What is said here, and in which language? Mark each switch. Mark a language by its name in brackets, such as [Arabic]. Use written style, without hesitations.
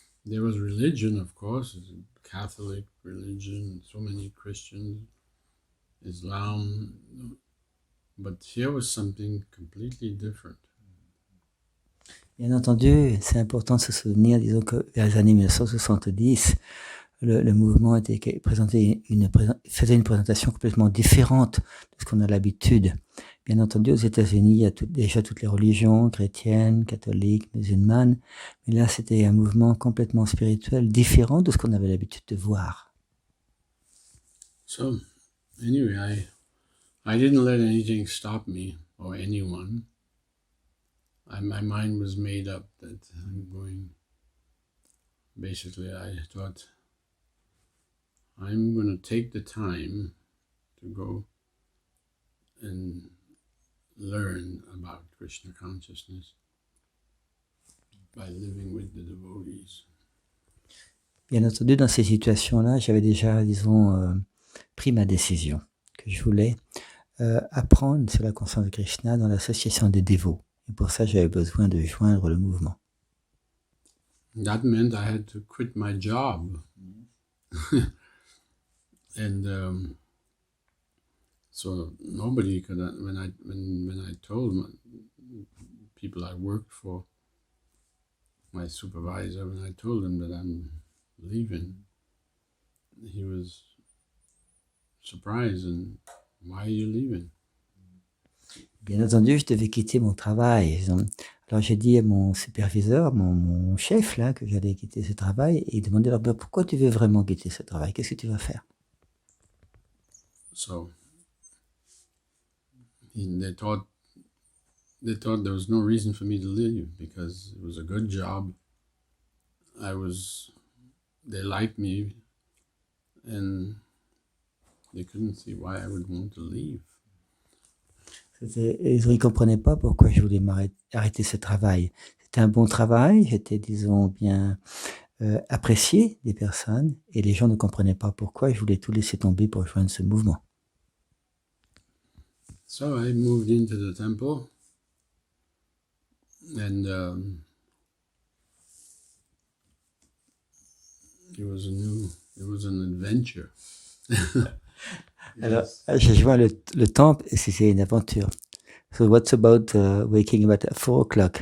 [English] There was religion, of course, Catholic religion, so many Christians, Islam, but here was something completely different. [French] Bien entendu, c'est important de se souvenir, disons que vers les années 1970, le mouvement faisait une présentation complètement différente de ce qu'on a l'habitude. Bien entendu, aux États-Unis, il y a déjà toutes les religions, chrétiennes, catholiques, musulmanes, mais là, c'était un mouvement complètement spirituel, différent de ce qu'on avait l'habitude de voir. [English] So, anyway, I didn't let anything stop me or anyone. My mind was made up that I'm going. Basically, I thought I'm going to take the time to go and learn about Krishna consciousness by living with the devotees. [French] Bien entendu, dans ces situations-là, j'avais déjà, disons, pris ma décision, que je voulais apprendre sur la conscience de Krishna dans l'association des dévots. Et pour ça, j'avais besoin de joindre le mouvement. [English] That meant I had to quit my job. And so nobody could, when I told people I worked for, my supervisor, when I told him that I'm leaving, he was surprised. And why are you leaving? [French] Bien entendu, je devais quitter mon travail. Alors j'ai dit à mon superviseur, mon chef là, que j'allais quitter ce travail, et il demandait alors pourquoi tu veux vraiment quitter ce travail? Qu'est-ce que tu vas faire? [English] So they thought there was no reason for me to leave because it was a good job. They liked me, and they couldn't see why I would want to leave. [French] Ils ne comprenaient pas pourquoi je voulais arrêter ce travail. C'était un bon travail, j'étais, disons, bien apprécié des personnes, et les gens ne comprenaient pas pourquoi je voulais tout laisser tomber pour rejoindre ce mouvement. [English] So I moved into the temple, and it was an adventure. [French] Alors, j'ai joint le temple et c'était une aventure. [English] So what's about waking up at 4 o'clock?